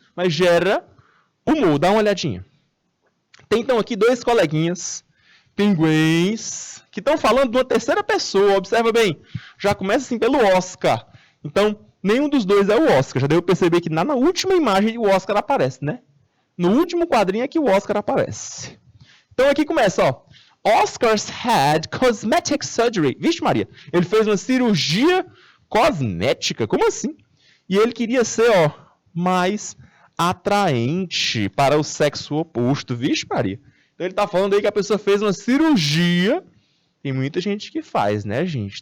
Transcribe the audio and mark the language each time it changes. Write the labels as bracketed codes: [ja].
[pt] Mas gera humor, dá uma olhadinha. Tem então aqui dois coleguinhas, pinguins, que estão falando de uma terceira pessoa. Observa bem, já começa assim pelo Oscar. Então, nenhum dos dois é o Oscar. Já deu para perceber que na última imagem o Oscar aparece, né? No último quadrinho é que o Oscar aparece. Então aqui começa, ó. [en] Oscar's had cosmetic surgery. [pt] Vixe Maria, ele fez uma cirurgia cosmética? Como assim? E ele queria ser, ó, mais atraente para o sexo oposto. Vixe Maria. Então ele tá falando aí que a pessoa fez uma cirurgia. Tem muita gente que faz, né, gente?